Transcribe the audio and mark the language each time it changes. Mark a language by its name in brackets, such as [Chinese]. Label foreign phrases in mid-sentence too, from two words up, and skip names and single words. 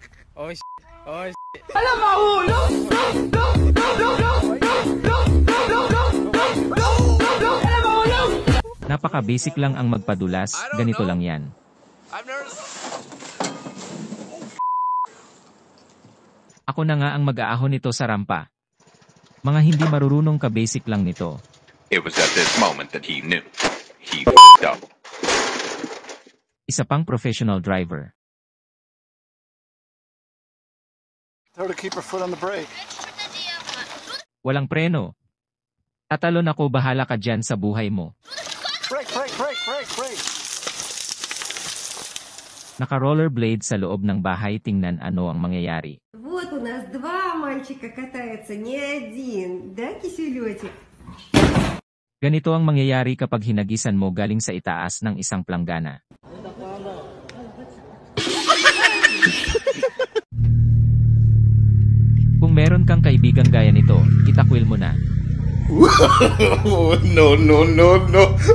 [Filipino] Napaka-basic lang ang magpadulas, ganito lang yan. Ako na nga ang mag-aahon nito sa rampa. Mga hindi marurunong ka-basic lang nito. [English] It was at this moment that he knew. He f***ed up. [Filipino] Isa pang [English] professional driver. Tell her to keep her foot on the brake. [Filipino] Walang preno. Tatalon ako, bahala ka dyan sa buhay mo. [English] Brake, brake, brake, brake, brake. [Filipino] Naka-rollerblade sa loob ng bahay, tingnan ano ang mangyayari. [Russian] Вот у нас два мальчика катаются, не один, да, киселётик? [Filipino] Ganito ang mangyayari kapag hinagisan mo galing sa itaas ng isang planggana. Kung meron kang kaibigang gaya nito, itakwil mo na. [English] Oh, no, no, no, no.